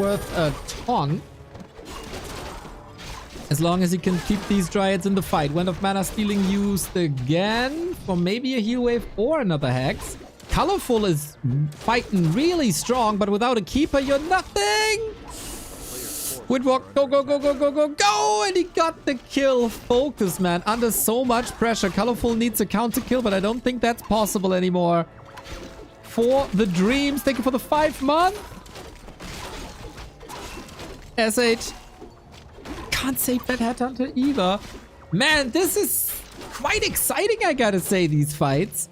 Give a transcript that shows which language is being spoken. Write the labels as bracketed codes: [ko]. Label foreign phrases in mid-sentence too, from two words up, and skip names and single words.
[en] The heal scroll is worth a ton. As long as he can keep these Dryads in the fight. Wind of Mana stealing used again for maybe a heal wave or another Hex. Colorful is fighting really strong, but without a Keeper, you're nothing! Windwalk, go, go, go, go, go, go, go! And he got the kill. Focus, man. Under so much pressure. Colorful needs a counter kill, but I don't think that's possible anymore. For the dreams. Thank you for the 5 month. SH. Can't save that Headhunter either. Man, this is quite exciting, I gotta say, these fights.